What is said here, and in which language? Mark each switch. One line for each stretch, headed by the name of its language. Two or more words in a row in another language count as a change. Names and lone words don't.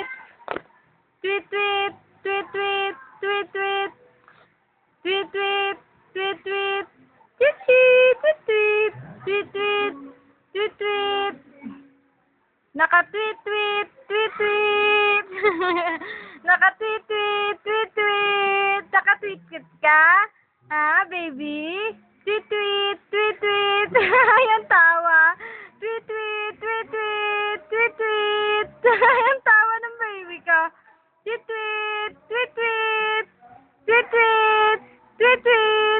Filipino: Tweet, tweet. Tweet, tweet. Tweet, tweet. Tweet, tweet. Tweet, tweet. Tweet, tweet. Tweet, tweet. Tweet, tweet. Tweet, tweet. Naka-tweet, tweet. Tweet, tweet. Naka-tweet, tweet. Tweet, tweet. Naka-tweet ka? Ha, baby? Tweet, tweet. Tweet, tweet. Ayan tawa. Tweet, tweet. Tweet, tweet. Tweet, tweet. Ayan tawa ng baby ka. Tweet, tweet. Tweet, tweet. Tweet, tweet. Tweet, tweet.